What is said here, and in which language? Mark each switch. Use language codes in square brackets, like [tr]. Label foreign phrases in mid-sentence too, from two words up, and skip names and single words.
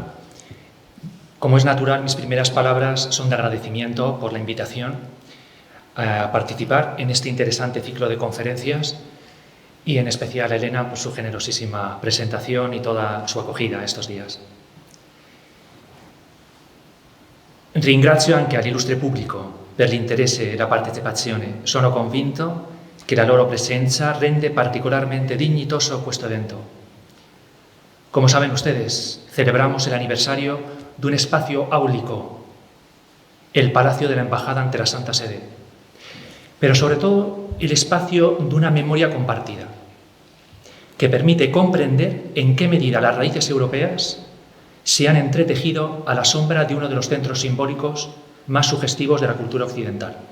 [es] Como es natural, mis primeras palabras son de agradecimiento por la invitación a participar en este interesante ciclo de conferencias y en especial a Elena por su generosísima presentación y toda su acogida estos días. [it] Ringrazio anche all'illustre pubblico per l'interesse e la partecipazione. Sono convinto che la loro presenza rende particolarmente dignitoso questo evento. [es] Como saben ustedes, celebramos el aniversario de un espacio áulico, el Palacio de la Embajada ante la Santa Sede, pero sobre todo el espacio de una memoria compartida, que permite comprender en qué medida las raíces europeas se han entretejido a la sombra de uno de los centros simbólicos más sugestivos de la cultura occidental.